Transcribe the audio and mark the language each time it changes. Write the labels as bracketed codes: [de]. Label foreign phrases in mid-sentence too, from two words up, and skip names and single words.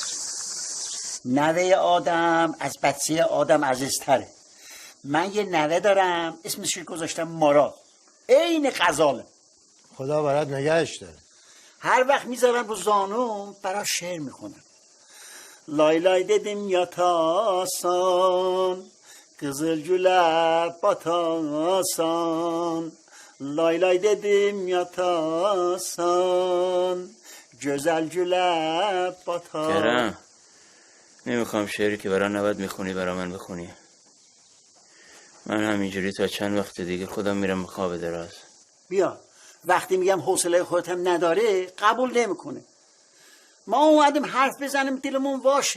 [fa] نوه آدم از بچه آدم عزیزتره. من یه نوه دارم اسمش گذاشتم مارا، عین غزاله. خدا برات نگهش داره. هر وقت میذارم رو زانوم برای شعر میخونم. [az] لای لای dedim yatasan, kızıl güle batasan. Lay lay dedim yatasan, güzel güle batasan. [fa] کرم نمیخوام شعری که برای نوت میخونی برای من بخونی. من همینجوری تا چند وقت دیگه خودم میرم به خواب دراز. بیا، وقتی میگم حوصله خودت هم نداره قبول نمیکنه. ما اومدیم حرف بزنیم دلمون واشه.